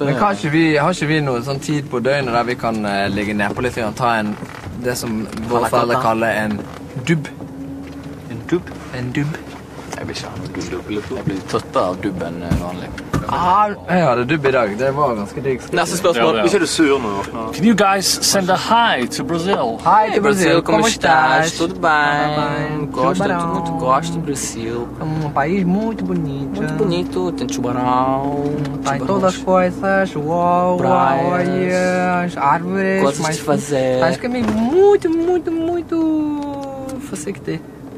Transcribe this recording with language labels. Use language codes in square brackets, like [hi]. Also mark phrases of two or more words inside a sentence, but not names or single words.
[no] Men har ikke vi noe sånn tid på døgnet der vi kan ligge ned på litt og ta det som våre foreldre kaller en dubb? En dubb? En dubb. Jeg blir ikke jeg blir trøttere av dubb enn vanlig. Jeg hadde dubb i dag. Det var ganske digg. Neste spørsmål. Ja. Ikke er du sur nå? [en] Can you guys send a hi to Brazil? Hi to Brasil, [pt] como estás? Tudo bem. Gosto do Brasil. É país muito bonito. Muito bonito, tem tubarão. Tem todas as coisas, praias, árvores. Coisas de fazer. Acho que é muito fazer que ter.